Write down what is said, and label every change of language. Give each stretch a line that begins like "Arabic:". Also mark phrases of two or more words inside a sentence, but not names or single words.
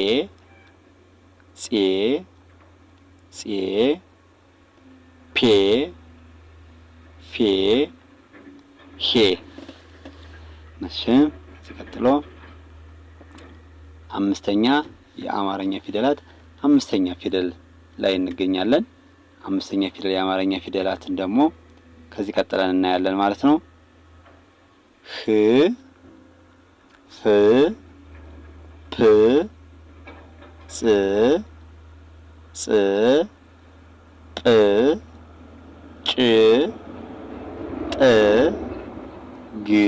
Amharic: ጼ ፔ ፌ ሄ። እሺ ቀጥሎ አምስተኛ የአማርኛ ፊደላት አምስተኛ ፊደል ላይ እንገኛለን። አምስተኛ ፊደል የአማርኛ ፊደላትን ደግሞ ከዚህ ቀጥለን እናያለን ማለት ነው። ህ ፍ ፕ ጽ ጵ ጭ ጥ ግ